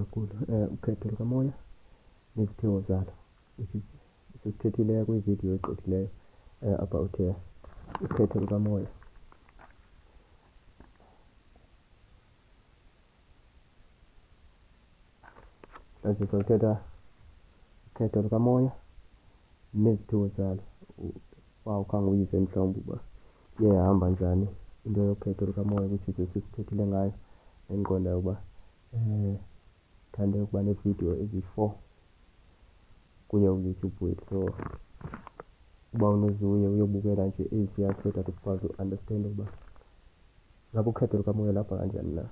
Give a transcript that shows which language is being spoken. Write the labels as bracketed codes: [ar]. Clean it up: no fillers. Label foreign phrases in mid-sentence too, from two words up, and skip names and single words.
[xh] kakhulu, ukhetho lukamoya neziphiwo zalo, [en] which is [xh] sesithethileyo kwividiyo egqithileyo about ukhetho lukamoya. Manje sizawuthetha ukhetho lukamoya neziphiwo zalo. Wawukhange uyive mhlawumbi uba iyahamba njani into yokhetho lukamoya, [en] which is [xh] sesithethile ngayo. Endiqondayo uba thande ukuba neevidiyo ezi-4 kuye uYouTube wethu, so uba unozuye uyobukela nje eziya [en] so that [xh] ukwazi u-understand ukuba ngaba ukhetho lukamoya lapha kanjani na.